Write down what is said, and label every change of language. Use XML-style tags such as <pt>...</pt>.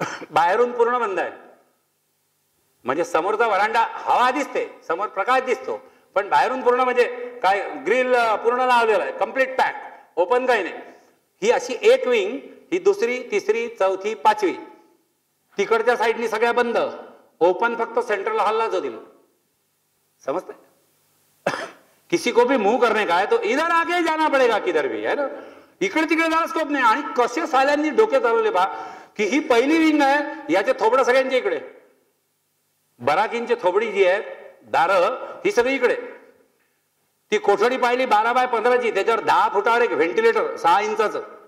<mr>बाहेरून पूर्ण बंद आहे, म्हणजे समोरचा वरांडा हवा दिसते, समोर प्रकाश दिसतो, पण बाहेरून पूर्ण म्हणजे काय ग्रिल पूर्ण लावलेला आहे, कम्प्लीट पॅक, ओपन काही नाही. ही अशी एक विंग. ही दुसरी, तिसरी, चौथी, 5वी. तिकडच्या साईडनी सगळ्या बंद, ओपन फक्त सेंट्रल हॉललाच होतील. समजते?</mr> <hi>किसी को भी मूव करने का है तो इधर आगे जाना पडेगा किधर भी है ना,</hi> <mr>इकडे तिकडे जायला स्कोप नाही. आणि कसे साल्यांनी डोके चालवले पहा की ही पहिली विंग आहे, याचे थोबडं सगळ्यांच्या इकडे, बराकींची थोबडी जी आहे, दारं ही सगळी इकडे. ती कोठडी पाहिली 12 बाय 15ची, त्याच्यावर 10 फुटावर एक व्हेंटिलेटर 6 इंचाचं.</mr>